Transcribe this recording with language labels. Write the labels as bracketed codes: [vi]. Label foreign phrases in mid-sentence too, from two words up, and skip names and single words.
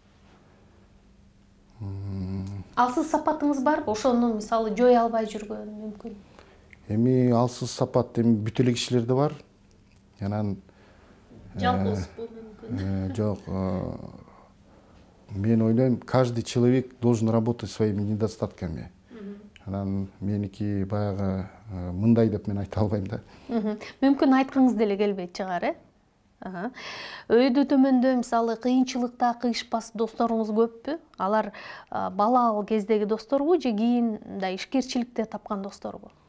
[ky] Алсыз сапатыңыз барбы? Ошону мисалы жой албай жүргөн мүмкүн. Эми алсыз сапат бүт эле кишилерде бар. Анан жалгыз мүмкүн. Жок. Мен ойлойм, [ru] каждый человек должен работать своими недостатками. [ky] Анан меники баягы мындай деп мен айта албайм да. Мүмкүн айткыңыз деле келбейт чыгар, Өйдө төмөндө мисалы кыйынчылыкта кыйышпас досторуңуз көппү? Алар балалык кездеги досторбу же кийин мындай ишкерчиликте тапкан досторбу?